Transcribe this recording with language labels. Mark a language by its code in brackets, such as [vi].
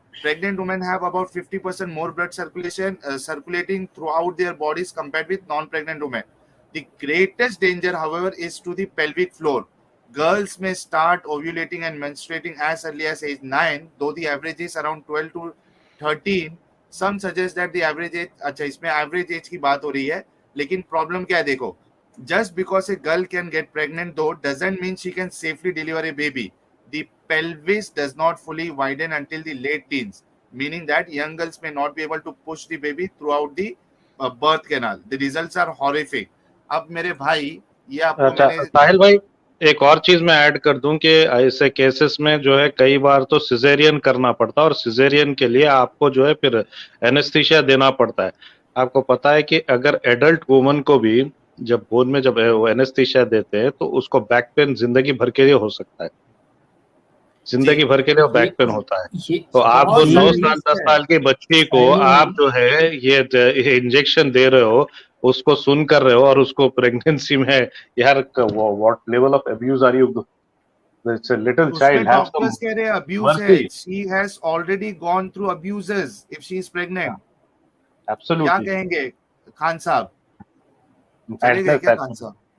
[en] Pregnant women have about 50% more blood circulating throughout their bodies compared with non-pregnant women. The greatest danger, however, is to the pelvic floor. Girls may start ovulating and menstruating as early as age 9, though the average is around 12 to 13. Some suggest that the average age, [ur] اچھا اس میں average age کی بات ہو رہی ہے, لیکن problem کیا ہے دیکھو. [en] Just because a girl can get pregnant though doesn't mean she can safely deliver a baby. The pelvis does not fully widen until the late teens, meaning that young girls may not be able to push the baby throughout the birth canal. The results are horrific. [ur] اب میرے بھائی یہ آپ کو میں نے ساحل بھائی ایک اور چیز میں ایڈ کر دوں کہ ایسے کیسز میں جو ہے کئی بار تو سیزیرین کرنا پڑتا ہے, اور سیزیرین کے لیے آپ کو جو ہے پھر اینستھیشیا دینا پڑتا ہے. آپ کو پتا ہے کہ اگر ایڈلٹ وومن کو بھی جب بون میں جب وہ اینستھیشیا دیتے ہیں تو اس کو بیک پین زندگی بھر کے لیے ہو سکتا ہے, زندگی بھر کے لیے بیک پین ہوتا ہے. تو آپ جو 9 سال 10 سال کی بچی کو آپ جو ہے یہ انجیکشن دے رہے ہو, اس کو سن کر رہے ہو, اور اس کو پریگنینسی میں یار [en] what level of abuse are you? It's a little child. Have some [ur] doctors کہہ رہے abuse ہے. [en] She has already gone through abuses if she is pregnant. Absolutely. [ur] کیا کہیں گے خان صاحب؟ چلے گئے کیا خان صاحب؟